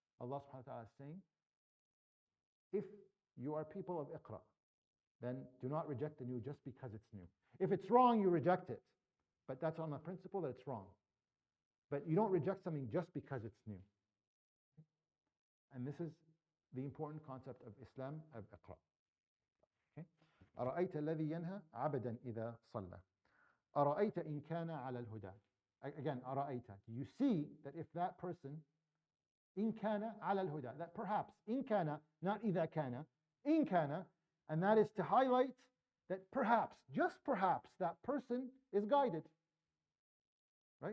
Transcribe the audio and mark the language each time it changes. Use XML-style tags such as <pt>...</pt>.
<en>Allah subhanahu wa ta'ala is saying, if you are people of Iqra, then do not reject the new just because it's new. If it's wrong, you reject it. But that's on the principle that it's wrong. But you don't reject something just because it's new. And this is the important concept of Islam, of Iqra. Okay?</en> <ar>أرأيت الذي ينهى عبدا إذا صلى أرأيت إن كان على الهدى.</ar> <en>Again,</en> <ar>أرأيت.</ar> <en>You see that if that person</en> <ar>إن كان على الهدى,</ar> <en>that perhaps</en> <ar>إن كان,</ar> <en>not</en> <ar>إذا كان,</ar> <en>إن كان, and that is to highlight that perhaps, just perhaps, that person is guided. Right?</en>